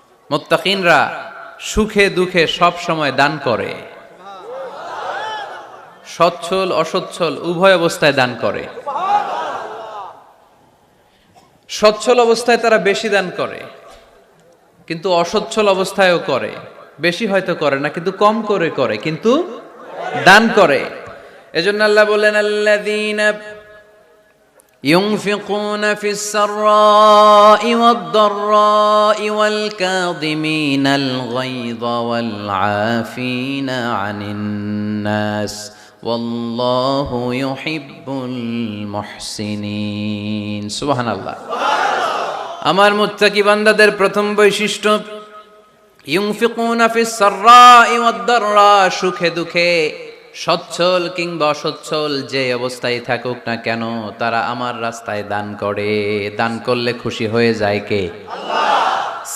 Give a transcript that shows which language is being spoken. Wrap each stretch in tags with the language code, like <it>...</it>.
<bn>মুত্তাকিনরা সুখে দুঃখে সব সময় দান করে, সচ্ছল অসচ্ছল উভয় অবস্থায় দান করে। সচ্ছল অবস্থায় তারা বেশি দান করে, কিন্তু অসচ্ছল অবস্থায়ও করে। বেশি হয়তো করে না, কিন্তু কম করে করে, কিন্তু দান করে। এজন্য আল্লাহ বলেন</bn> <ar>আল্লাযীনা ينفقون في السراء والضراء والكاظمين الغيظ والعافين عن الناس والله يحب المحسنين سبحان الله।</ar> <bn>আমার মুত্তাকি বান্দাদের প্রথম বৈশিষ্ট্য</bn> <ar>ইউনফিকুনা ফিস সাররাই ওয়াদ দাররা,</ar> <bn>সুখে দুঃখে সচ্ছল কিংবা অসচ্ছল যে অবস্থায় থাকুক না কেন তারা আমার রাস্তায় দান করে। দান করলে খুশি হয়ে যায় কে? আল্লাহ।</bn>